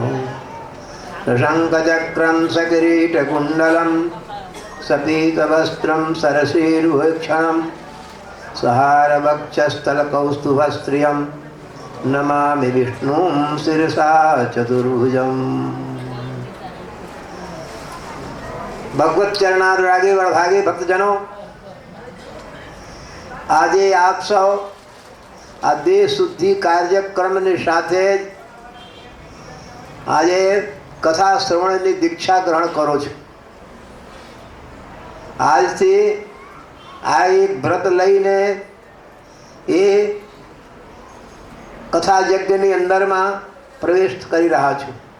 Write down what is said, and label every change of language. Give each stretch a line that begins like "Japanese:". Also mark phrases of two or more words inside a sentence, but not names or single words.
Sanskrit: शङ्खचक्रं सकिरीटकुण्डलं सपीतवस्त्रं सरसीरुभक्षणं सहारवक्षस्थलकौस्तुभस्त्रियं नमामि विष्णुं शिरसा चतुर्भुजम्.
Hindi: भगवत चरणानुरागी वड़भागी भक्तजनों,
Gujarati: આજે આપ સૌ આ દેહ શુદ્ધિ કાર્યક્રમની સાથે આજે કથા શ્રવણની દીક્ષા ગ્રહણ કરો છો. આજથી આ એક વ્રત લઈને એ કથા યજ્ઞની અંદરમાં પ્રવેશ કરી રહ્યા છો.